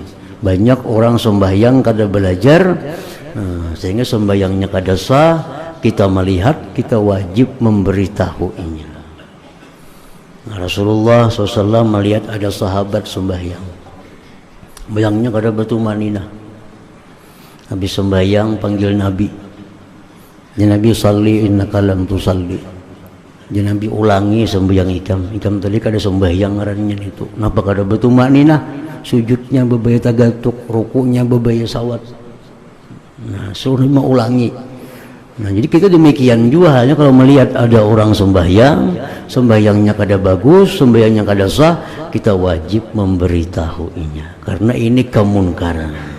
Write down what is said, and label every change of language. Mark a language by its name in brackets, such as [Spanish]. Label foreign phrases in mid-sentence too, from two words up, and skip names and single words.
[Banjar] Banyak orang sembahyang kada belajar, sehingga sembahyangnya kada sah. [Indonesian] Kita melihat, kita wajib memberitahuinya. [Banjar] Rasulullah SAW melihat ada sahabat sembahyang, bayangnya kada batu maninah. [Indonesian] Habis sembahyang panggil Nabi, [Arabic] ya Nabi salli innaka lam tusalli. [Banjar] Ya Nabi ulangi sembahyang ikam tadi kada sembahyang ngarannya itu. Napa kada batu maninah? sujudnya bebaya tagatuk, rukunya bebaya sawat. [Indonesian] Nah, suruh ulangi. Nah, jadi kita demikian juga halnya kalau melihat ada orang sembahyangnya kada bagus, sembahyangnya kada sah, kita wajib memberitahuinya karena ini kemunkaran.